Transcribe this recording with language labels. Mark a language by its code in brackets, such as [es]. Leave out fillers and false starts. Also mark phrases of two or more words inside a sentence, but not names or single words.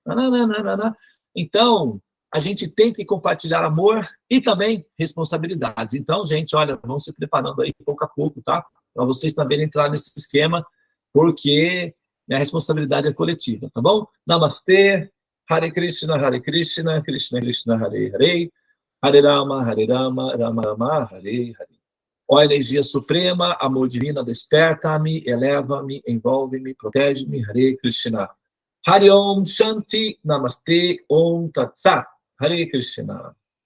[pt] Então, a gente tem que compartilhar amor e também responsabilidades. Então, gente, olha, vão se preparando aí pouco a pouco, tá? Para vocês também entrarem nesse esquema, porque a responsabilidade é coletiva, tá bom? Namastê, [sa] Hare Krishna, Krishna Krishna, Hare Hare, Hare Rama, Rama Rama, Hare Hare. [pt] Ó energia suprema, amor divina, desperta-me, eleva-me, envolve-me, protege-me, [sa] Hare Krishna. Hari Om Shanti, Namaste, Om Tat Sat. Hare Krishna.